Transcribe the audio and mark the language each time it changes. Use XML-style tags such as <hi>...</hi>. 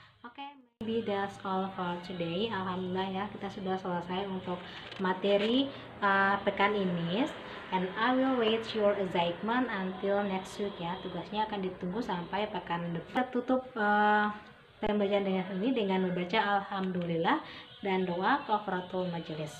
<en>Oke, maybe that's all for today.</en> <id>Alhamdulillah ya, kita sudah selesai untuk materi pekan ini.</id> <en>And I will wait your assignment until next week ya.</en> <id>Tugasnya akan ditunggu sampai pekan depan. Kita tutup pembacaan dengan ini dengan membaca alhamdulillah dan doa kafaratul majelis.</id>